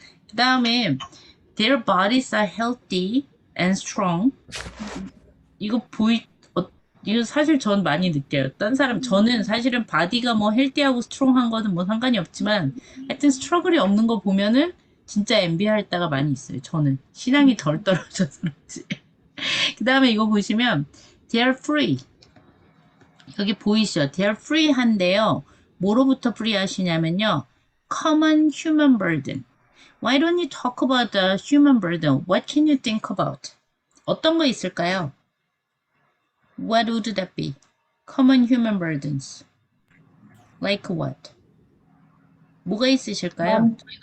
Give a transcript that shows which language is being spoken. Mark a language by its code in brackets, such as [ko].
[ko] 그 다음에 [en] their bodies are healthy and strong. [ko] 이거 이거 사실 전 많이 느껴요. 저는 사실은 바디가 뭐 헬티하고 스트롱한 거는 뭐 상관이 없지만 하여튼 스트러글이 없는 거 보면은 진짜 엔비할 때가 많이 있어요. 저는 신앙이 덜 떨어져서 그렇지. 그 다음에 이거 보시면 [en] they are free. [ko] 여기 보이시죠? they are free 한데요. 뭐로부터 free 하시냐면요. [en] common human burden. Why don't you talk about the human burden? What can you think about? [ko] 어떤 거 있을까요? [en] What would that be? Common human burdens. Like what? [ko] 뭐가 있으실까요?